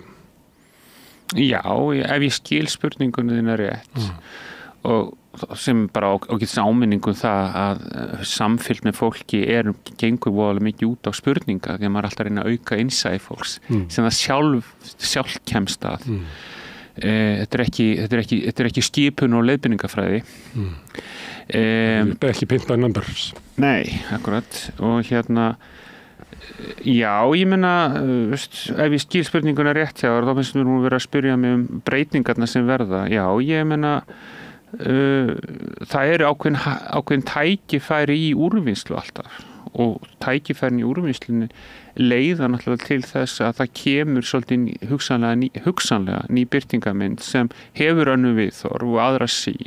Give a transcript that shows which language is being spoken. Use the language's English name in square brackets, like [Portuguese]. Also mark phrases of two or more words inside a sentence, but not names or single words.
[Icelandic] Já, ef ég skil spurningunni þína rétt og sem bara ágætis áminningum það að samfylgd með fólki gengur voðalega mikið út á spurninga því að maður er alltaf að reyna að auka innsæi fólks sem það sjálf kemst að. Þetta er ekki skipun og leiðbeiningafræði. Ekki [English] paint by numbers. [Icelandic] Nei, akkurat. Og Já, ég meina, ef ég skil spurninguna rétt hjá þá finnst mér nú vera að spyrja mig breytingarna sem verða. Já, ég meina, það eru ákveðin tækifæri í úrvinnslu alltaf og tækifærin í úrvinnslunni leiða náttúrulega til þess að það kemur svolítið hugsanlega ný birtingamynd sem hefur önnur viðhorf og aðra sýn.